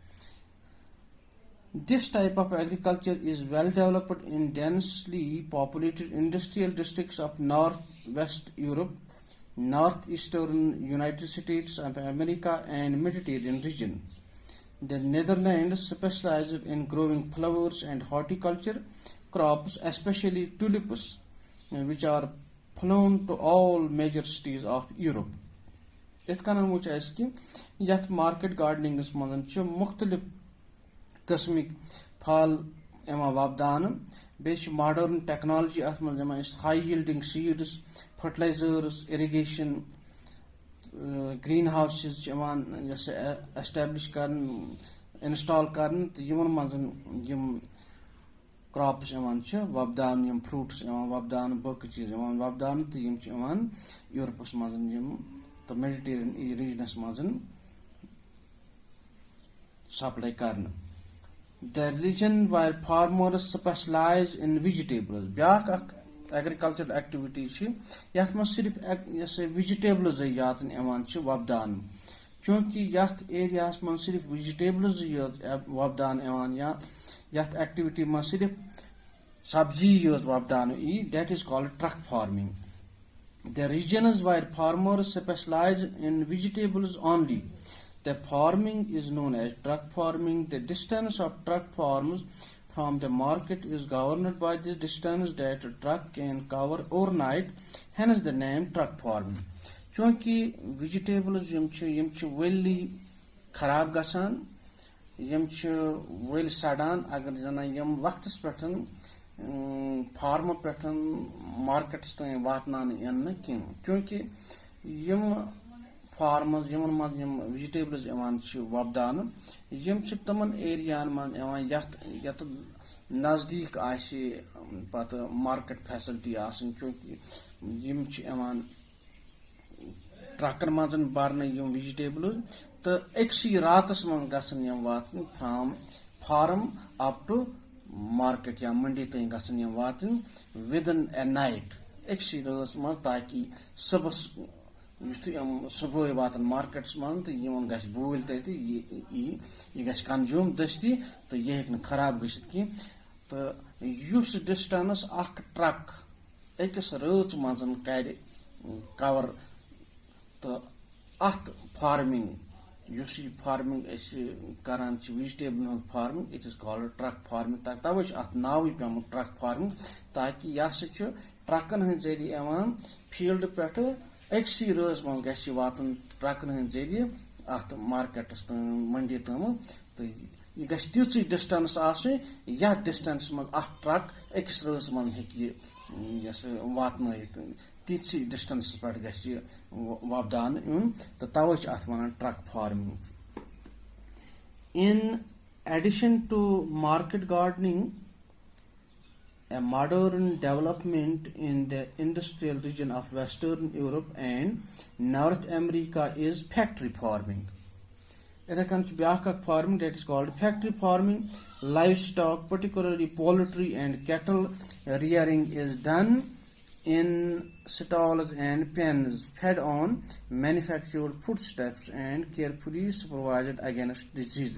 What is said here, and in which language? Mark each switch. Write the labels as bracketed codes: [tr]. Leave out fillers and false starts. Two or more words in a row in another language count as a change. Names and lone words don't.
[en] This type of agriculture is well developed in densely populated industrial districts of northwest Europe, northeastern United States of America and Mediterranean region. The Netherlands specialized in growing flowers and horticulture crops, especially tulips, which are flown to all major cities of Europe. [ks] इत कन वो कि यथ [en] market gardening [ks] मजन मुख्तलिफ किस्मिक फल यमान वबदान. बे [en] modern technology [ks] अथ मज [en] high yielding seeds, fertilizers, irrigation, green houses establish [ks] कर इंस्टॉल कर मजन क्रॉप्स वबदान यम फ्रूट्स वबदान बक चीज वबदान तो यूरोपस मजन तो मेडिटेरियन रीजनस मजन सप्लाई कर. [en] The region where farmers specialize in vegetables. [ks] ब्याक [en] agriculture activity [ks] यथ मज सिर्फ वेजिटेबल्स यातन वबदान. चूंकि यथ एरिया मज सिर्फ वेजिटेबल्स वबदान या यथ एक्टिविटी मज सिर्फ सब्जी वबदान [en] that is called truck farming. the regions where farmers specialize in vegetables only. The farming is known as truck farming. The distance of truck farms from the market is governed by the distance that a truck can cover overnight. Hence the name truck farming. [ks] चूंकि vegetables यम वली खराब गसान यम वल सड़ान अगर जना यम वक्तस पे फार्म पे मार्केट्स तक वातनान यन क्योंकि यम फार्मस यमन मज यम वेजिटेबल्स वपदान यम तमन एरियान मन यत नजदीक पत [en] market facility [ks] क्योंकि यम ट्रकन मज बरन यम वेजिटेबल्स तो अक्सी रातस मन गसन यम वातन [en] from farm up to market [ks] या मंडी तक गसन यम वातन [en] within a night [ks] अक्सी रात मज ताकि सुबह सुबह वातन मार्केट्स मन तो यमन गस बूल तत यह गस कंज्यूम दस्ती तो यह हेक खराब गसित की तो युस डिस्टेंस अख ट्रक अकिस रात मज कर कवर तो अत फार्मिंग युस फार्मिंग करान वेजिटेबल [en] farming it is called truck farming [ks] तवे अत नाव पेमुत [en] truck farming [ks] ताकि यह ट्रकन हंद जरिए फील्ड पे अक्सी रात मज गस वातन ट्रकन हंद जरिए अत मार्केटस मंडी तम तो यह गस तिथि डिस्टेंस यह डिस्टेंस मज ट्रक अकिस रात मज हे वातन तिथि डिस्टेंस पे गस वपदान यून तो तवे अत वन [en] truck farming in addition to market gardening a modern development in the industrial region of Western Europe and North America is factory farming. Farming that is called factory farming. Livestock, particularly poultry and cattle rearing, is done in stalls and pens, fed on manufactured foodstuffs and carefully supervised against disease.